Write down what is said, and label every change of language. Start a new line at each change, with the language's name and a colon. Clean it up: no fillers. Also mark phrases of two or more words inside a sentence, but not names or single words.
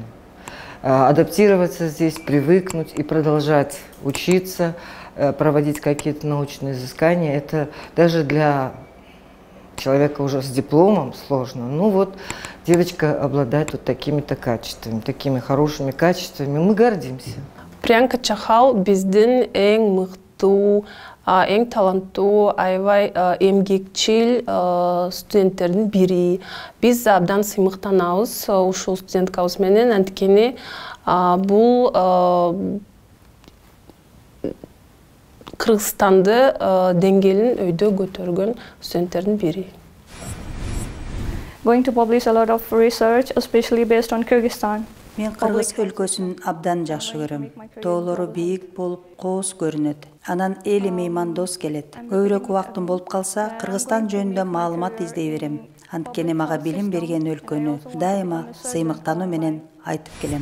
Russian: Адаптироваться здесь, привыкнуть и продолжать учиться, проводить какие-то научные изыскания, это даже для человека уже с дипломом сложно. Ну вот, девочка обладает вот такими-то качествами, такими хорошими качествами. Мы гордимся.
Kyrgyz: Приянка Чахал биздин эң мыкты, эң таланттуу, аябай эмгекчил студенттердин бири. Биз абдан сыймыктанабыз ушул студенткабыз менен, анткени бул Кыргызстанды деңгээлин өйдө көтөргөн студенттердин бири.
English: Going to publish a lot of research, especially based on Kyrgyzstan.
Kyrgyz: Мен Кыргыз өлкөсүн абдан жакшы көрөм. Тоолору бийик болуп, кооз көрүнөт. Анан эли меймандос келет. Көбүрөөк убактым болуп калса, Кыргызстан жөнүндө маалымат издей берем. Анткени мага билим берген өлкөнү дайыма сыймыктануу менен айтып келем.